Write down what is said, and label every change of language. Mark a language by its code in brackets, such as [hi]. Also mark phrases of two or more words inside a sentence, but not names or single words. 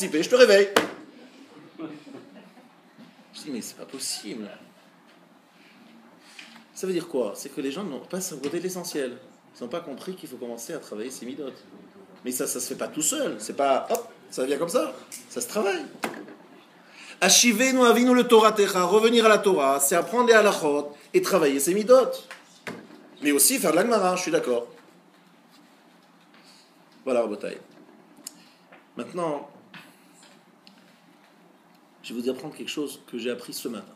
[fr] Je te réveille. Je dis, mais c'est pas possible. Ça veut dire quoi? C'est que les gens n'ont pas saboté l'essentiel. Ils n'ont pas compris qu'il faut commencer à travailler ses midot. Mais ça se fait pas tout seul. C'est pas, hop, ça vient comme ça. Ça se travaille. [he] השיבנו אבינו לתורתך. [fr] Revenir à la Torah, c'est apprendre les halachot et travailler ses midot. Mais aussi faire de la Gemara, je suis d'accord. Voilà, Rabotai. Maintenant, je vais vous apprendre quelque chose que j'ai appris ce matin.